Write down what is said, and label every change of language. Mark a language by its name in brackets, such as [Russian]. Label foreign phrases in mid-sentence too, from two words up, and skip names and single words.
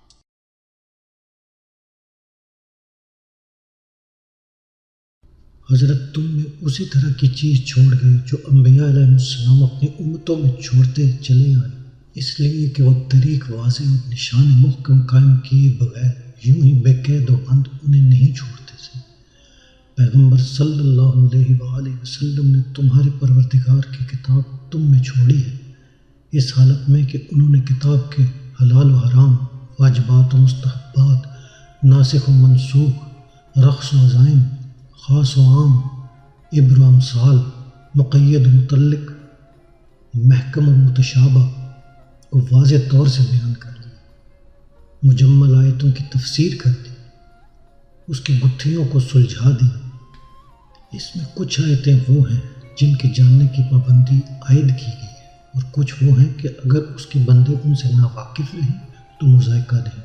[Urdu] حضرت تم میں اسی طرح کی چیز چھوڑ گئے جو انبیاء علیہ السلام اپنی امتوں میں چھوڑتے چلے آئے، اس لیے کہ وہ طریق واضح اور نشان محکم قائم کیے بغیر یوں ہی بے قید و بند انہیں نہیں چھوڑتے تھے۔ پیغمبر صلی اللہ علیہ وآلہ وسلم نے تمہارے پروردگار کی کتاب تم میں چھوڑی ہے، اس حالت میں کہ انہوں نے کتاب کے حلال و حرام، واجبات و مستحبات، ناسخ و منسوخ، رخص و عزائم، خاص و عام، عبر و امثال، مقید و متعلق، محکم و متشابہ کو واضح طور سے بیان کر دیا، مجمل آیتوں کی تفسیر کر دی، اس کی گتھیوں کو سلجھا دیا۔ اس میں کچھ آیتیں وہ ہیں جن کے جاننے کی پابندی عائد کی گئی ہے، اور کچھ وہ ہیں کہ اگر اس کے بندے ان سے ناواقف رہیں تو مذائقہ نہیں۔